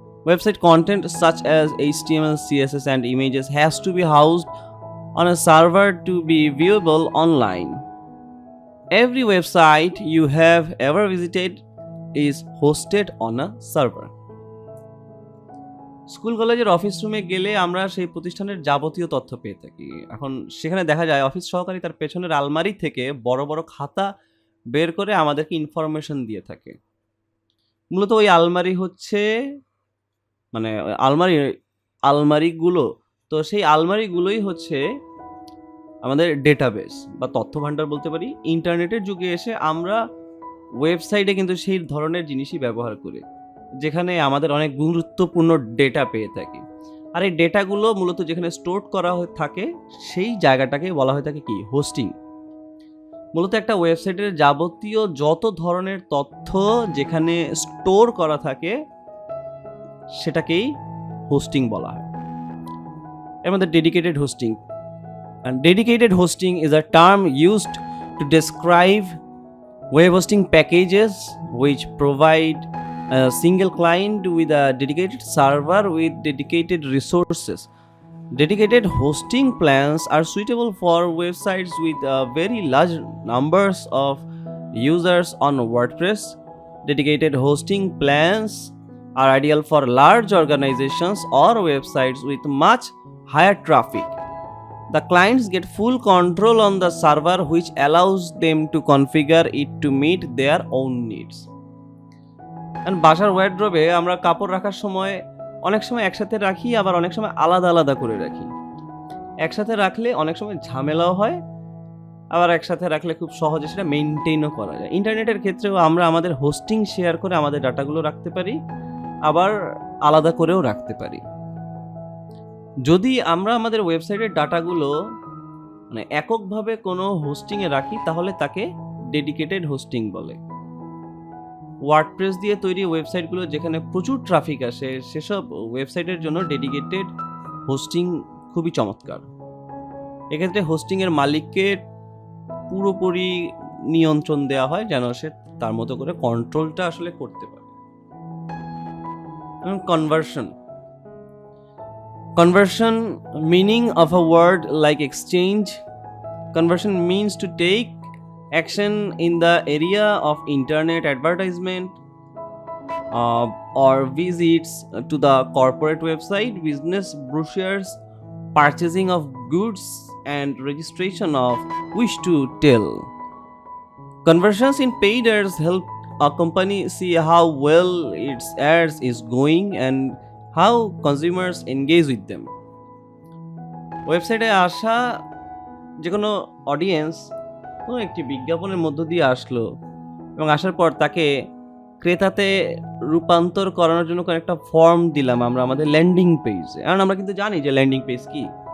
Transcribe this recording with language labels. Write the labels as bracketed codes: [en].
[en] Website content such as HTML, CSS, and images has to be housed on a server to be viewable online. Every website you have ever visited is hosted on a server. [bn] School কলেজের office রুমে গেলে আমরা সেই প্রতিষ্ঠানের যাবতীয় তথ্য পেয়ে থাকি। এখন সেখানে দেখা যায় অফিস সহকারী তার পেছনের আলমারি থেকে বড় বড় খাতা বের করে আমাদেরকে ইনফরমেশন দিয়ে থাকে। মূলত ওই আলমারি হচ্ছে মানে আলমারিগুলো, তো সেই আলমারিগুলোই হচ্ছে আমাদের ডেটাবেস বা তথ্য ভাণ্ডার বলতে পারি। ইন্টারনেটের যুগে এসে আমরা ওয়েবসাইটে কিন্তু সেই ধরনের জিনিসই ব্যবহার করি, যেখানে আমাদের অনেক গুরুত্বপূর্ণ ডেটা পেয়ে থাকি। আর এই ডেটাগুলো মূলত যেখানে স্টোর করা হয়ে থাকে সেই জায়গাটাকে বলা হয়ে থাকে কি? হোস্টিং। মূলত একটা ওয়েবসাইটের যাবতীয় যত ধরনের তথ্য যেখানে স্টোর করা থাকে সেটাকেই হোস্টিং বলা হয়। এর মধ্যে dedicated hosting. [en] And dedicated hosting is a term used to describe web hosting packages which provide a single client with a dedicated server with dedicated resources. Dedicated hosting plans are suitable for websites with very large numbers of users on WordPress. Dedicated hosting plans are ideal for large organizations or websites with much higher traffic. The clients get full control on the server, which allows them to configure it to meet their own needs. [bn] And বাসার ওয়ার্ড্রোবে আমরা কাপড় রাখার সময় অনেক সময় একসাথে রাখি, আবার অনেক সময় আলাদা আলাদা করে রাখি। একসাথে রাখলে অনেক সময় ঝামেলাও হয়, আবার একসাথে রাখলে খুব সহজে সেটা মেনটেনও করা যায়। ইন্টারনেটের ক্ষেত্রেও আমরা আমাদের হোস্টিং শেয়ার করে আমাদের ডাটাগুলো রাখতে পারি, আবার আলাদা করেও রাখতে পারি। যদি আমরা আমাদের ওয়েবসাইটের ডাটাগুলো মানে এককভাবে কোনো হোস্টিংয়ে রাখি তাহলে তাকে ডেডিকেটেড হোস্টিং বলে। ওয়ার্ডপ্রেস দিয়ে তৈরি ওয়েবসাইটগুলো যেখানে প্রচুর ট্রাফিক আসে সেসব ওয়েবসাইটের জন্য ডেডিকেটেড হোস্টিং খুবই চমৎকার। এক্ষেত্রে হোস্টিংয়ের মালিককে পুরোপুরি নিয়ন্ত্রণ দেওয়া হয় যেন সে তার মতো করে কন্ট্রোলটা আসলে করতে পারে। [en] Conversion. Conversion, meaning of a word like exchange. Conversion means to take action in the area of internet advertisement or visits to the corporate website, business brochures, purchasing of goods, and registration of wish to tell. Conversions in paid ads help a company see how well its ads is going and how consumers engage with them. [bn] ওয়েবসাইটে আসা যে কোনো audience কোনো একটি বিজ্ঞাপনের মধ্য দিয়ে আসলো এবং আসার পর তাকে ক্রেতাতে রূপান্তর করানোর জন্য কোনো একটা ফর্ম দিলাম আমরা আমাদের ল্যান্ডিং পেজে, কারণ আমরা কিন্তু জানি যে ল্যান্ডিং পেজ কি।